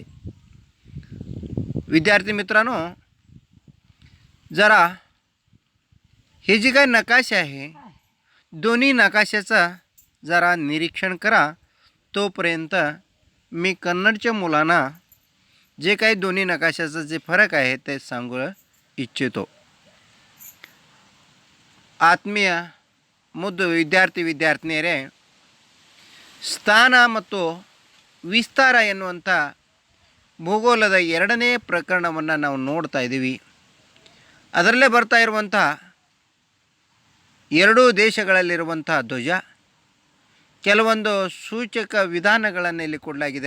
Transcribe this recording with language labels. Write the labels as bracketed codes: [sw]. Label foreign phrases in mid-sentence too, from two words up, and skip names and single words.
[mr] विद्यार्थी मित्रांनो, जरा हे जे काही नकाशे आहे दोन्ही नकाशाचा जरा निरीक्षण करा. तोपर्यंत मी कन्नडच्या मुलांना जे काही दोन्ही नकाशाचा जे फरक आहे ते सांगू इच्छितो. [kn] ಆತ್ಮೀಯ ಮುದ್ದು ವಿದ್ಯಾರ್ಥಿನಿಯರೇ, ಸ್ಥಾನ ಮತ್ತು ವಿಸ್ತಾರ ಎನ್ನುವಂಥ ಭೂಗೋಳದ ಎರಡನೇ ಪ್ರಕರಣವನ್ನು ನಾವು ನೋಡ್ತಾ ಇದ್ದೀವಿ. ಅದರಲ್ಲೇ ಬರ್ತಾ ಇರುವಂಥ ಎರಡೂ ದೇಶಗಳಲ್ಲಿರುವಂಥ ಧ್ವಜ, ಕೆಲವೊಂದು ಸೂಚಕ ವಿಧಾನಗಳನ್ನು ಇಲ್ಲಿ ಕೊಡಲಾಗಿದೆ.